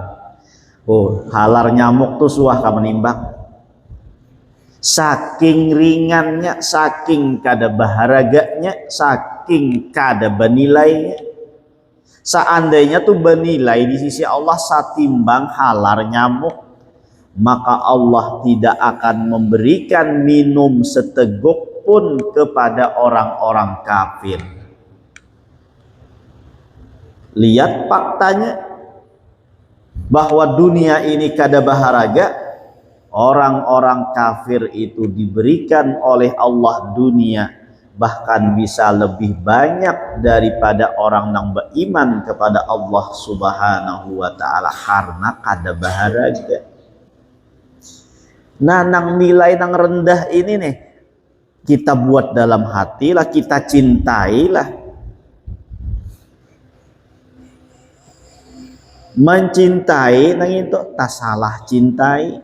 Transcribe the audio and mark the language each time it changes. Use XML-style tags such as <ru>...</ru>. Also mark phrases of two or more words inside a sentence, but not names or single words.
<bjn>Oh, halar nyamuk tuh suah ka menimbang. Saking ringannya, saking kada baharaganya, saking kada benilainya.</bjn> <id>Seandainya tuh bernilai di sisi Allah satimbang halar nyamuk, maka Allah tidak akan memberikan minum seteguk pun kepada orang-orang kafir. Lihat faktanya, bahwa dunia ini</id> <bjn>kada baharaga,</bjn> <id>orang-orang kafir itu diberikan oleh Allah dunia bahkan bisa lebih banyak daripada orang yang beriman kepada Allah</id> <ar>سبحانه وتعالى,</ar> <bjn>karena kada baharaga. Nah, nang nilai nang rendah ini nih kita buat dalam hati lah, kita cintailah. Mencintai nang itu tak salah cintai.</bjn>